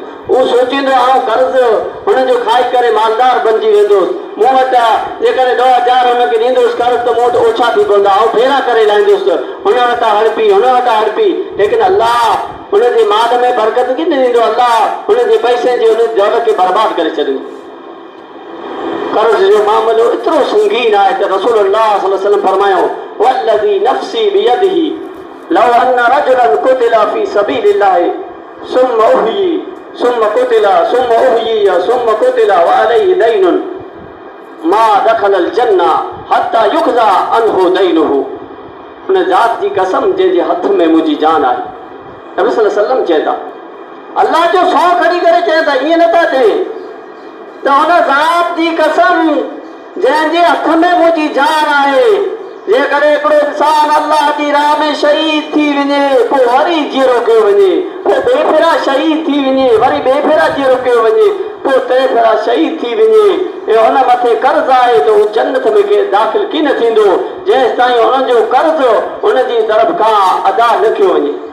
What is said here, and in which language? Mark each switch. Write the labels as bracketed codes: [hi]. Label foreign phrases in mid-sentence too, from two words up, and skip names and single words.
[sd] उहो सोचींदो आउं कर्ज़ हुनजो खाई करे मालदार बणिजी वेंदुसि, मूं वटि जेकॾहिं 2,000 हुनखे ॾींदुसि कर्ज़ त मूं वटि ओछा थी पवंदा, आउं फेरा करे लाहींदुसि, हुन वटां हड़पी हुन वटां हड़पी। लेकिन अल्लाह हुनजे माल में बरकत कीन ॾींदो, अल्लाह हुनजे पैसे जी हुन दौलत खे बर्बाद करे छॾींदो। कर्ज़ जो मामलो एतिरो संगीन आहे त [ar] رسول الله صلى الله عليه وسلم फरमायो, والذي نفسي بيده لو أن رجلا قتل في سبيل الله ثم أحيي ثم قتل ثم أحيي ثم قتل وعليه دين ما دخل الجنة حتى يقضى عنه دينه. [sd] उन ज़ात जी कसम जंहिंजे हथ में मुंहिंजी जान आहे, नबी [ar] صلى الله عليه وسلم [sd] चए था, अल्लाह जो सौ खणी करे चए था, ईअं नथा थिए त हुन ज़ात जी कसम जंहिंजे हथ में मुंहिंजी जान आहे, जेकॾहिं हिकिड़ो इंसान अल्लाह जी राह में शहीद थी वञे, पोइ वरी जीअरो कयो वञे, पोइ ॿिए भेरा शहीद थी वञे, वरी ॿिए भेरा जीअरो कयो वञे, पोइ टे भेरा शहीद थी वञे, ऐं हुन मथे कर्ज़ आहे त उहो जन्नत में दाख़िल कीन थींदो जेसि ताईं हुनजो कर्ज़ हुनजी तरफ़ खां अदा न कयो वञे।